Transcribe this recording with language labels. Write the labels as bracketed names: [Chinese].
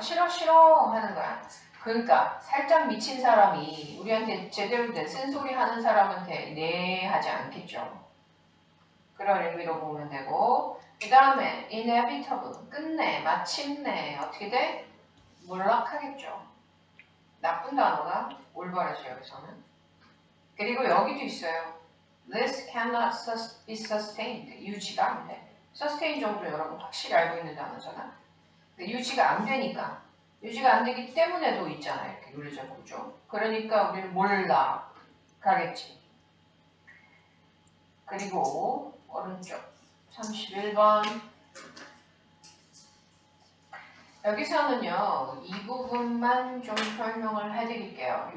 [Korean] 싫어 싫어 하는 거야. 그러니까 살짝 미친 사람이 우리한테 제대로 된 쓴소리 하는 사람한테 네 하지 않겠죠. 그런 의미로 보면 되고. 그 다음에 inevitable 끝내 마침내 어떻게 돼? 몰락하겠죠. 나쁜 단어가 올바르죠 여기서는. 그리고 여기도 있어요. [English] This cannot be sustained. [Korean] 유지가 안 돼. sustain 정도 여러분 확실히 알고 있는 단어잖아. 유지가 안 되니까. 유지가 안 되기 때문에도 있잖아요. 이렇게 논리적 구조. 그러니까 우리는 몰락하겠지. 그리고 오른쪽 31번 여기서는요 이 부분만 좀 설명을 해드릴게요.